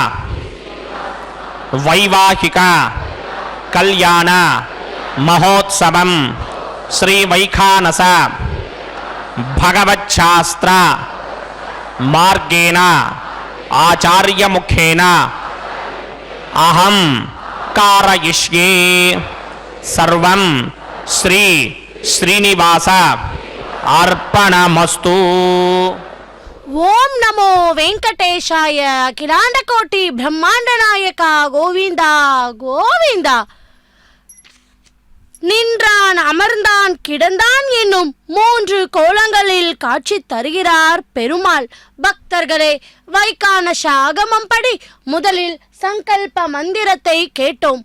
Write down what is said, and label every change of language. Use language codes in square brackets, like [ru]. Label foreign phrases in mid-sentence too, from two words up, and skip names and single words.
[sa] వైవాహిక కళ్యాణ మహోత్సవం శ్రీ వైఖానస భగవచ్ఛాస్త్ర మార్గేణ ఆచార్యముఖేన అహం కారయిష్యే సర్వం శ్రీ శ్రీనివాస అర్పణమస్తు. ఓం నమో వెంకటేశాయ. [ta] அகிலாண்டகோட்டி பிரம்மாண்ட நாயகா கோவிந்தா கோவிந்தா. நின்றான் அமர்ந்தான் கிடந்தான் என்னும் 3 கோலங்களில் காட்சி தருகிறார் பெருமாள். பக்தர்களே, வைகானச ஆகமம்படி முதலில் சங்கல்ப மந்திரத்தை கேட்டோம்.